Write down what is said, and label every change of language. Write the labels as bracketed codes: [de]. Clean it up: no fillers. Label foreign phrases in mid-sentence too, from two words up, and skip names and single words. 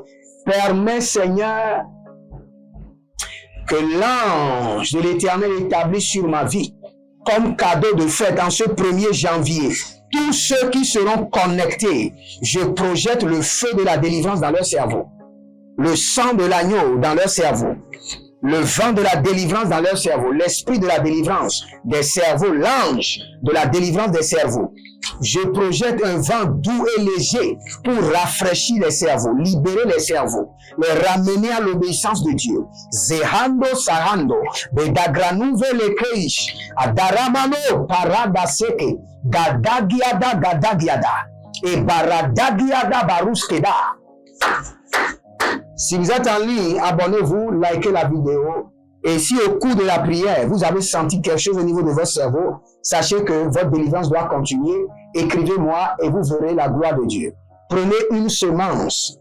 [fr] Permets, Seigneur, que l'ange de l'Éternel établi sur ma vie, comme cadeau de fête en ce 1er janvier, tous ceux qui seront connectés, je projette le feu de la délivrance dans leur cerveau, le sang de l'agneau dans leur cerveau, le vent de la délivrance dans leur cerveau, l'esprit de la délivrance des cerveaux, l'ange de la délivrance des cerveaux. Je projette un vent doux et léger pour rafraîchir les cerveaux, libérer les cerveaux, les ramener à l'obéissance de Dieu. Zehando Sarando, Bedagranuve le Kreish, Adaramano Paradaseke, Gadagiada, et Baradagiada Baruskeda. Si vous êtes en ligne, abonnez-vous, likez la vidéo. Et si au cours de la prière, vous avez senti quelque chose au niveau de votre cerveau, sachez que votre délivrance doit continuer. Écrivez-moi et vous verrez la gloire de Dieu. Prenez une semence.